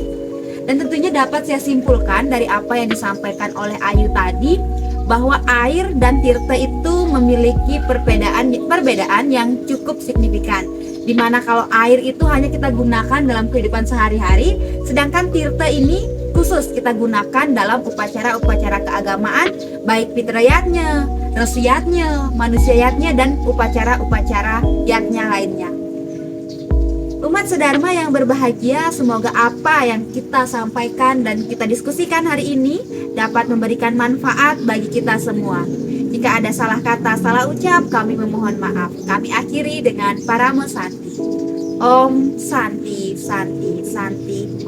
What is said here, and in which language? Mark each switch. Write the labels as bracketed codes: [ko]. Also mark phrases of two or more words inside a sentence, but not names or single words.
[id] Dan tentunya dapat saya simpulkan dari apa yang disampaikan oleh Ayu tadi, bahwa air dan tirte itu memiliki perbedaan yang cukup signifikan. Dimana kalau air itu hanya kita gunakan dalam kehidupan sehari-hari, sedangkan tirte ini khusus kita gunakan dalam upacara-upacara keagamaan, baik fitriyatnya, resiyatnya, manusiayatnya, dan upacara-upacara yatnya lainnya. Umat sedharma yang berbahagia, semoga apa yang kita sampaikan dan kita diskusikan hari ini dapat memberikan manfaat bagi kita semua. Jika ada salah kata, salah ucap, kami memohon maaf. Kami akhiri dengan Paramo Santi. Om Santi, Santi, Santi, Om.